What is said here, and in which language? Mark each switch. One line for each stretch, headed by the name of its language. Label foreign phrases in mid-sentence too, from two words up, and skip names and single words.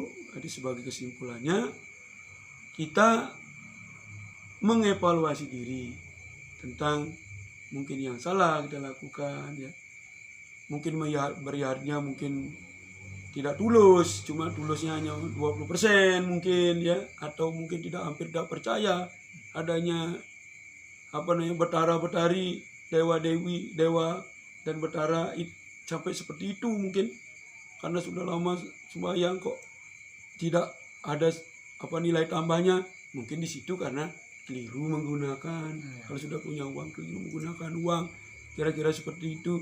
Indonesian: Jadi sebagai kesimpulannya, kita mengevaluasi diri tentang mungkin yang salah kita lakukan ya. Mungkin beriarnya mungkin tidak tulus, cuma tulusnya hanya 20% mungkin ya, atau mungkin hampir tidak percaya adanya Betara-betari, dewa-dewi, dewa dan Betara sampai seperti itu mungkin, karena sudah lama sembahyang kok tidak ada nilai tambahnya. Mungkin di situ karena keliru menggunakan, kalau sudah punya uang keliru menggunakan uang, kira-kira seperti itu.